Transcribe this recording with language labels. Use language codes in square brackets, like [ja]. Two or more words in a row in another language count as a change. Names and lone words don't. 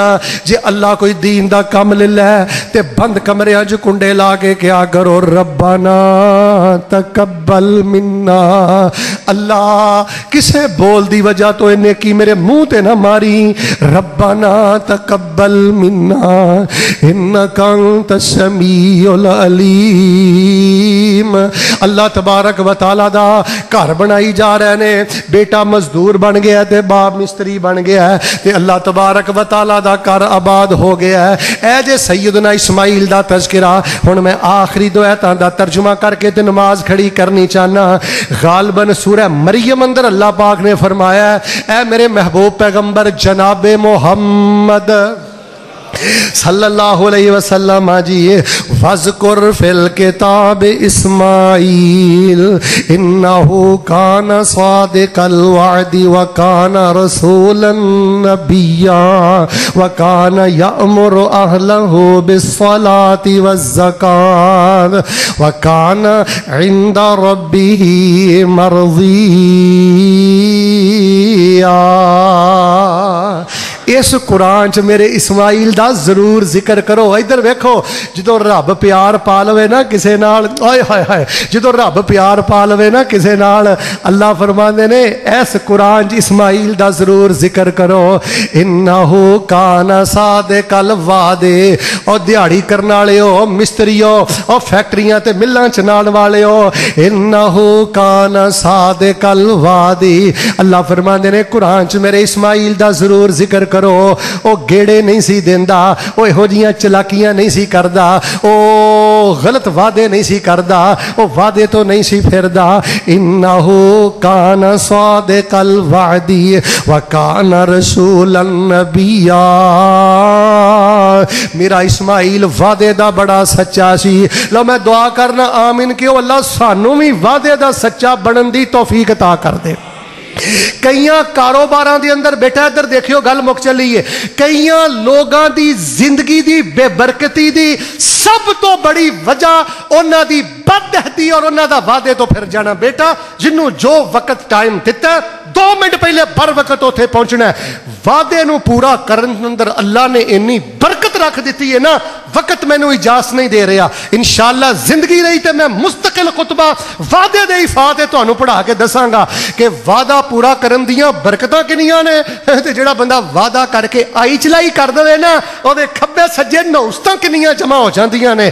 [pa] جے اللہ کوئی دین دا کم لے لئے تے بند کمریاں چ کنڈے لا کے کیہ کرو, [ar] ربنا تقبل منا. [pa] اللہ کسے بول دی وجہ توں انہیں کی میرے منہ تے نہ ماری, [ar] ربنا تقبل منا إنك أنت السميع العليم. [pa] اللہ تبارک و تعالیٰ دا گھر بنائی جا رہے نے، بیٹا مزدور بن گیا تے باپ مستری بن گیا ہے، تے اللہ تبارک و تعالیٰ دا گھر آباد ہو گیا ہے. اے جے سیدنا اسماعیل دا تذکرہ، ہن میں آخری دو آیتاں دا ترجمہ کر کے تے نماز کھڑی کرنی چاہناں. غالباً سورہ مریم اندر اللہ پاک نے فرمایا، اے میرے محبوب پیغمبر جنابِ محمد [ar] صلی اللہ علیہ وسلم جی، واذكر في الكتاب إسماعيل إنه كان صادق الوعد وكان رسولا نبيا وكان يأمر أهله بالصلاة والزكاة وكان عند ربه مرضيا. [pa] اس قرآن چ میرے اسماعیل دا ضرور ذکر کرو. ادھر ویکھو، جو رب پیار پا لوے نا کسے نال، آئے ہائے ہائے، جو رب پیار پا لوے نا کسے نال، اللہ فرماتے نے اس قرآن چ اسماعیل دا ضرور ذکر کرو. [ar] إنه كان صادق الوعد, [pa] اور دیہاڑی کرنے والے ہو، مستری ہو، اور فیکٹریاں تے ملاں چلانے والے ہو, [ar] إنه كان صادق الوعد. [pa] اللہ فرماتے نے قرآن چ میرے اسماعیل دا ضرور ذکر کرو. او گیڑے نہیں سی دیندا، او ایہو جہیاں چلاکیاں نہیں سی کردا، او غلط وعدے نہیں سی کردا، او وعدے توں نہیں سی پھردا. [ar] إنه كان صادق الوعد وكان رسولا نبيا. [pa] میرا اسماعیل وعدے دا بڑا سچا سی. لو میں دعا کرناں آمین کہ اللہ سانوں بھی وعدے دا سچا بنن دی توفیق عطا کر دے. کئی کاروبار کے اندر بیٹا ادھر دیکھیو گل مک چلی ہے، کئی لوگوں کی زندگی کی بے برکتی کی سب توں بڑی وجہ انہوں کی بد عہدی اور انہوں کا وعدے توں پھر جانا. بیٹا جنہوں جو وقت ٹائم دتا 2 منٹ پہلے بر وقت اوتھے پہنچنا ہے، وعدے نوں پورا کرن اندر اللہ نے اینی برکت رکھ دتی ہے نا، وقت مینوں اجازت نہیں دے رہا. ان شاء اللہ زندگی رہی تو میں مستقل خطبہ وعدے دے فاتے تہانوں پڑھا کے دساں گا کہ وعدہ پورا کرن دیاں برکتاں کنیاں نے، تے جیہڑا بندہ وعدہ کر کے آئی چلائی کر دے نا، اوہدے کھبے سجے نوستاں کنیاں جمع ہو جاندیاں نے.